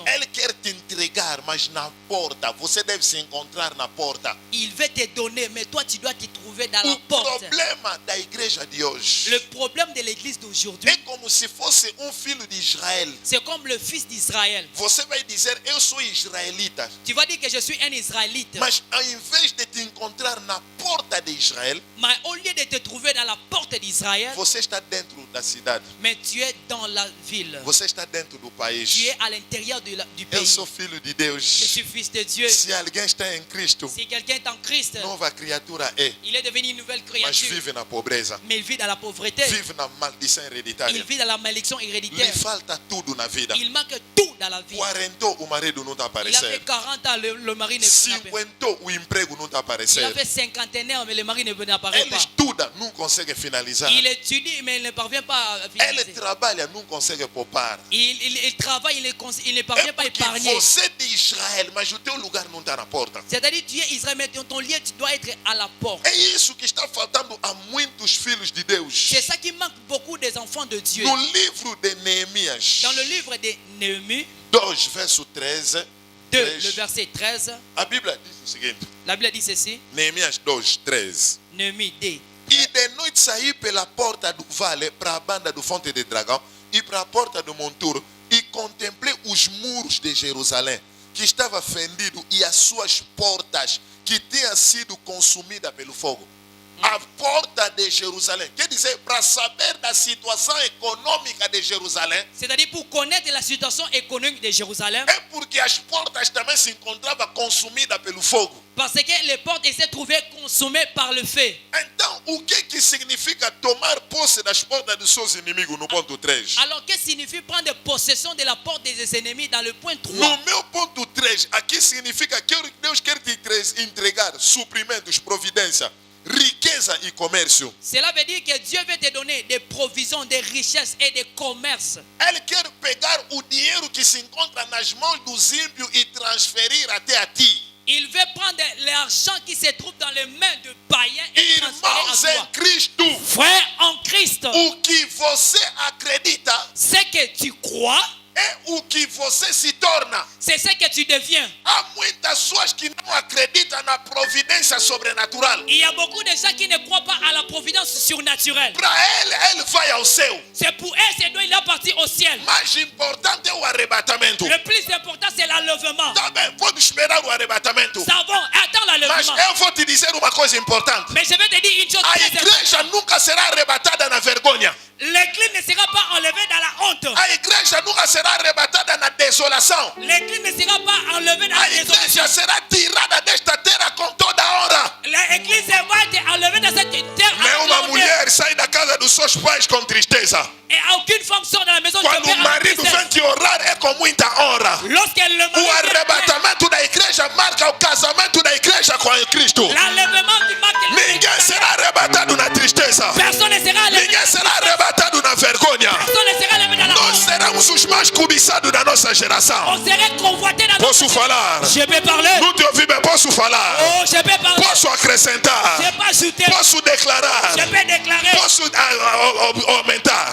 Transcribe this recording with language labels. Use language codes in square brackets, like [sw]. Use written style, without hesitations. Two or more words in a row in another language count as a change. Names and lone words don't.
[pt] Ele quer te entregar, mas na porta. Você deve se encontrar na porta. [fr] Il veut te donner, mais toi tu dois te trouver dans [pt] O [fr] la porte. [pt] problema da igreja de hoje [fr] Le problème de l'église d'aujourd'hui, [pt] é como se fosse filho de Israel. [fr] c'est comme le fils d'Israël. [pt] Você vai dizer: eu sou israelita. [fr] Tu vas dire que je suis un Israélite, [pt] Mas ao invés de te encontrar na porta de Israel, [fr] mais au lieu de te trouver dans la porte d'Israël, [pt] você está dentro da cidade. [fr] mais tu es dans la ville. [pt] Você está dentro do [fr] Tu [pt] país. [fr] es à l'intérieur du [pt] Eu [fr] pays. [pt] sou filho de [fr] Je [pt] Deus. [fr] suis fils de Dieu. [pt] Se alguém está em Cristo, [fr] Si quelqu'un est en Christ, [pt] nova criatura é, [fr] il est devenu une nouvelle [pt] mas [fr] créature. [pt] vive na pobreza, [fr] Mais il vit dans la pauvreté. [pt] vive na maldição [fr] Il [pt] hereditária. [fr] vit dans la malédiction [pt] Lhe [fr] héréditaire. [pt] falta tudo na vida. [fr] Il manque tout dans la vie. [pt] Quarentou, o marido não está [fr] Il a [pt] aparecendo. [fr] fait 40 ans, le mari ne n'apparaît pas. [pt] Cinquentou, o emprego não está [fr] Il a [pt] aparecendo. [fr] fait cinquantenaire, mais le mari n'apparaît [pt] Ele [fr] pas. [pt] estuda, não consegue finalizar. [fr] Il étudie, mais il ne parvient pas à [pt] Ele [fr] finaliser. [pt] trabalha, não consegue poupar. [fr] Il travaille, il ne [pt] É [fr] parvient pas à [pt] porque [fr] épargner. [pt] você é de Israel, mas o teu lugar não está na porta. [fr] C'est-à-dire, tu es Israël, mais ton lieu, tu dois être à la porte. [pt] É isso que está faltando a muitos filhos de Deus. [fr] C'est ça qui manque beaucoup des enfants de Dieu. [pt] No livro de Neemias, [fr] Dans le livre de Néhémie [pt] 2, verso 13, [fr] 2, le verset 13, [pt] a Bíblia diz o seguinte: [fr] la Bible dit ceci. [pt] Neemias 2, 13. [fr] Néhémie 2. [pt] E de noite saí pela porta do vale para a banda do Fonte de Dragão e para a porta do monturo e contemplei os muros de Jerusalém, que estava fendido, e as suas portas, que tinham sido consumidas pelo fogo. A porta de Jerusalém, quer dizer, para saber da situação econômica de Jerusalém, [fr] C'est-à-dire pour connaître la situation économique de Jérusalem, [pt] é porque as portas também se encontravam consumidas pelo fogo. [fr] parce que les portes étaient trouvées consumées par le feu. [pt] Então, o que significa tomar posse das portas dos seus inimigos no ponto 3? [fr] Alors, qu'est-ce que signifie prendre possession de la porte des ennemis dans le point 3? [pt] No meu ponto 3, aqui significa que Deus quer te entregar suprimentos, providência, riqueza e comércio. [fr] Cela veut dire que Dieu veut te donner des provisions, des richesses et des commerces. [pt] Ele quer pegar o dinheiro que se encontra nas mãos dos ímpios e transferir até a ti. [fr] Il veut prendre l'argent qui se trouve dans les mains de païens et transférer [pt] Irmãos [fr] à [pt] em [fr] toi. [pt] Cristo, [fr] Frère en Christ, [pt] o que você acredita [fr] ce que tu crois, [pt] é o que você se torna. [fr] c'est ce que tu deviens. [pt] Há muitas pessoas que não acreditam na providência sobrenatural. [fr] Il y a beaucoup de gens qui ne croient pas à la providence surnaturelle. [pt] Para ele vai ao céu. [fr] C'est pour eux, c'est d'où il est parti au ciel. [pt] Mais importante é o arrebatamento. [fr] Le plus important, c'est l'enlèvement. [pt] Tá bem, pode esperar o arrebatamento. [fr] Ça va, attends [pt] Mas [fr] l'enlèvement. [pt] eu vou te dizer uma coisa importante. [fr] Mais je vais te dire une chose [pt] A [fr] très [pt] igreja [fr] importante. [pt] nunca será arrebatada na vergonha. [fr] L'église ne sera pas enlevée dans la honte. [pt] A igreja nunca será arrebatada na desolação. [fr] L'église ne sera pas enlevée dans [pt] A [fr] la désolation. [pt] igreja será tirada desta terra com toda a honra. [fr] L'église va être enlevée dans cette terre. [pt] Nenhuma [fr] avec [pt] mulher sai da casa dos seus pais com tristeza. [fr] Et aucune femme sort dans la maison de son [pt] Quando [fr] père [pt] o [fr] avec [pt] marido [fr] tristesse. [pt] vem te honrar é com muita honra. [fr] Lorsque le [pt] O [fr] mari vient, [pt] arrebatamento da igreja marca o casamento da igreja com Cristo. [fr] l'enlèvement qui marque [pt] Ninguém será arrebatado na tristeza. [fr] personne ne sera enlevé. [pt] Ninguém será arrebatado na vergonha. [fr] Personne ne sera enlevé dans la [pt] Nós [fr] honte. [pt] seremos os mais mais cobiçado da nossa geração. [fr] On serait convoité dans [pt] Posso [fr] notre... [pt] falar? [fr] Je peux parler. [pt] Não te ouvi bem, posso falar? [fr] Oh, je peux parler. [pt] Posso acrescentar? [fr] Je peux ajouter. [pt] Posso declarar? [fr] Je peux déclarer. [pt] Posso aumentar?